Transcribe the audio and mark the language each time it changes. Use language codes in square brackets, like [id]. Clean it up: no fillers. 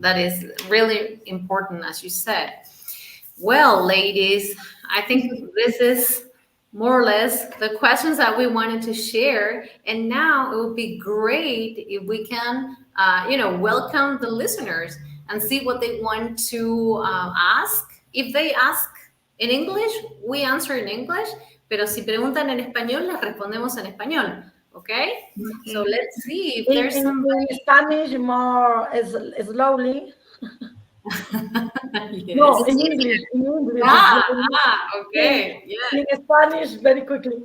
[en] That is really important, as you said. Well, ladies, I think this is more or less the questions that we wanted to share. And now it would be great if we can, welcome the listeners and see what they want to ask. If they ask in English, we answer in English. [es] Pero si preguntan en español, les respondemos en español. [en] Okay? So let's see if there's somebody. In Spanish, more slowly. Yes. No, in English. In English. Okay. Yeah. In Spanish, very quickly.